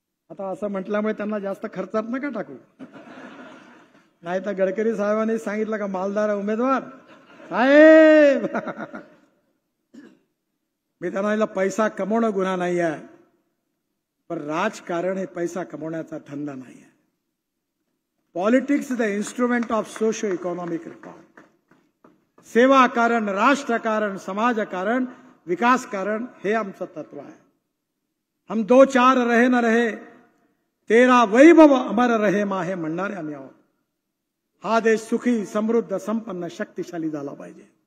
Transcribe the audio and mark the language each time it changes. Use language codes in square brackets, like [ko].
[mr] आता असं म्हटल्यामुळे त्यांना जास्त खर्चात नका टाकू. नाही तर गडकरी साहेबांनी सांगितलं का मालदार उमेदवार साहेब. मी त्यांना पैसा कमवणं गुन्हा नाही आहे, पण राजकारण हे पैसा कमवण्याचा धंदा नाही आहे. [en] Politics is the instrument of socio economic reform. [mr] सेवा कारण, राष्ट्रकारण, समाजकारण, विकास कारण हे आमचं तत्व आहे. [hi] हम 2-4 रहे न रहे, तेरा वैभव अमर रहे माहे [mr] म्हणणारे आम्ही आहोत. हा देश सुखी, समृद्ध, संपन्न, शक्तिशाली झाला पाहिजे.